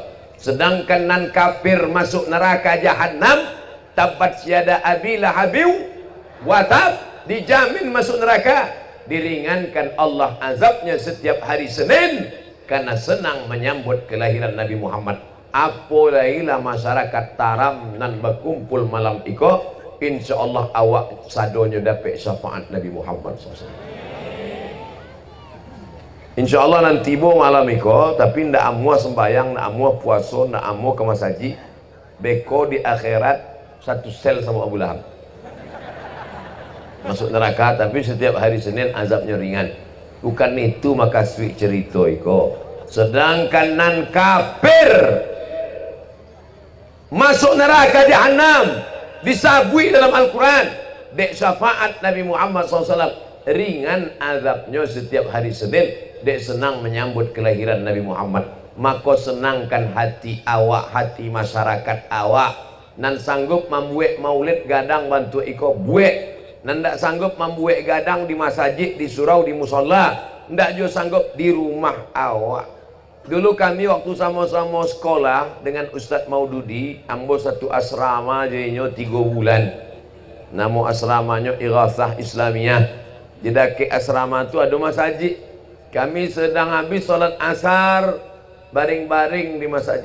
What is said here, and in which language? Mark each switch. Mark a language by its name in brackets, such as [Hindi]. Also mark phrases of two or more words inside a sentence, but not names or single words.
[Indonesian] Sedangkan nan kafir masuk neraka jahanam, [Arabic] تبت يدا أبي لهب وتب, [Indonesian] dijamin masuk neraka. Diringankan Allah azabnya setiap hari Senin karena senang menyambut kelahiran Nabi Muhammad. [Minangkabau] Apolailah masyarakat Taram nan berkumpul malam iko, insyaallah awak sadonya dapat syafaat Nabi Muhammad SAW. Insyaallah nanti tiba malam iko, tapi ndak amua sembayang, ndak amua puasa, ndak amua ke masjid. Beko di akhirat satu sel sama Abu Lahab. [Indonesian] Masuk neraka, tapi setiap hari Senin azabnya ringan. [Minangkabau] Bukan itu maka sweet cerita iko. Sedangkan nan kafir masuk neraka jahanam, disabui dalam Al-Quran, dek syafaat Nabi Muhammad SAW, ringan azabnya setiap hari Senin dek senang menyambut kelahiran Nabi Muhammad. Maka senangkan hati awak, hati masyarakat awak, nan sanggup membuat maulid gadang bantu iko buat, nan tak sanggup membuat gadang di masjid, di surau, di musola, ndak juga sanggup di rumah awak. Dulu kami waktu sama-sama sekolah dengan Ustadz Maududi, ambo satu asrama jadinya 3 bulan. [Indonesian] Nama asramanya Irathah Islamiyah. Jadi ke asrama tu ada masjid. Kami sedang habis solat asar, baring-baring di masjid.